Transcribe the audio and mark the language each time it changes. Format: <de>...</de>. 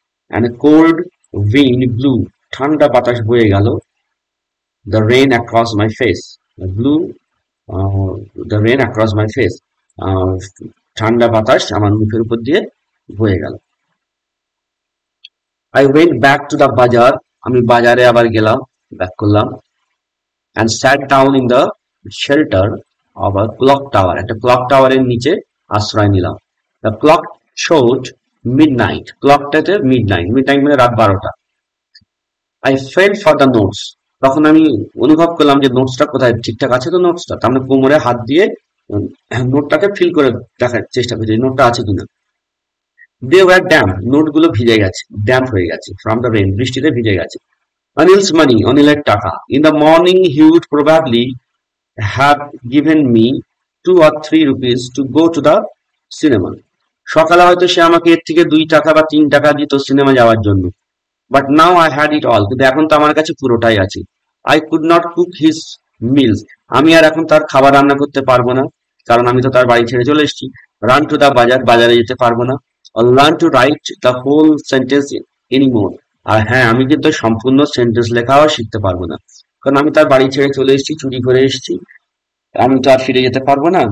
<en>And a cold wind blew,</en> <bn>ঠান্ডা বাতাস বয়ে গেল।</bn> <en>The rain across my face, blew the rain across my face,</en> <bn>ঠান্ডা বাতাস আমার মুখের উপর দিয়ে বয়ে গেল।</bn> <en>I went back to the bazaar,</en> <bn>আমি বাজারে আবার গেলাম, ব্যাক করলাম।</bn> <en>And sat down in the shelter of a clock tower,</en> <bn>একটা ক্লক টাওয়ারের নিচে আশ্রয় নিলাম।</bn> <en>The clock showed midnight,</en> <bn>ক্লকটাতে midnight মানে রাত 12টা। I felt for the notes, তখন আমি অনুভব করলাম যে নোটসটা কোথায়, ঠিকঠাক আছে তো নোটসটা, তার মানে কোমরে হাত দিয়ে নোটটাকে ফিল করে দেখার চেষ্টা করছি নোটটা আছে কিনা।</bn> <en>They were damp,</en> <bn>নোটগুলো ভিজে গেছে, ড্যাম্প হয়ে গেছে,</bn> <en>from the rain,</en> <bn>বৃষ্টিতে ভিজে গেছে।</bn> <en>Anil's money,</en> <bn>অনিলের টাকা।</bn> <en>In the morning he would probably have given me 2 or 3 rupees to go to the cinema,</en> <bn>সকালে হয়তো সে আমাকে এর থেকে 2 টাকা বা 3 টাকা দিত সিনেমা যাওয়ার জন্য।</bn> <en>But now I had it all,</en> <bn>কিন্তু এখন তো আমার কাছে পুরোটাই আছে।</bn> <en>I could not cook his meals,</en> <bn>আমি আর এখন তার খাবার রান্না করতে পারবো না, কারণ আমি তো তার বাড়ি ছেড়ে চলে এসেছি।</bn> <en>Run to the</en> <bn>বাজার, বাজারে যেতে পারবো না।</bn> <en>Or learn to write the whole sentence anymore,</en> <bn>আর হ্যাঁ আমি কিন্তু সম্পূর্ণ সেন্টেন্স লেখাও শিখতে পারবো না, কারণ আমি তার বাড়ি ছেড়ে চলে এসেছি, চুরি করে এসেছি, আমি তো আর ফিরে যেতে পারবো না।</bn>